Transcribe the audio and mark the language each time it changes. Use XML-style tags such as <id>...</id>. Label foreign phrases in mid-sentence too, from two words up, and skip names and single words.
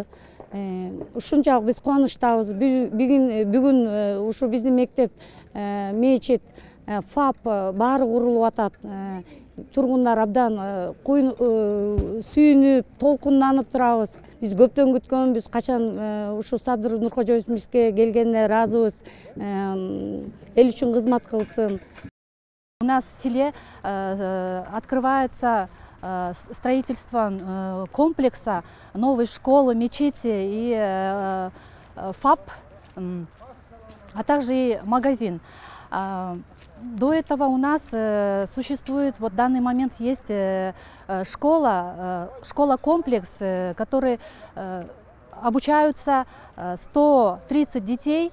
<ky>Ушунчалык биз кубанычтабыз. Бүгүн ушу биздин мектеп, мечит, ФАП баары курулуп атат. Тургундар абдан сүйүнүп, толкунданып турабыз. Биз көптөн күткөнбүз. Качан ушу Садыр Нуркочоевичке келгенине ыраазыбыз. Эл үчүн кызмат кылсын.</ky> <ru>У нас в селе открывается строительство комплекса новой школы, мечети и ФАП, а также и магазин. До этого у нас существует, вот в данный момент есть школа-комплекс, который обучаются 130 детей.</ru>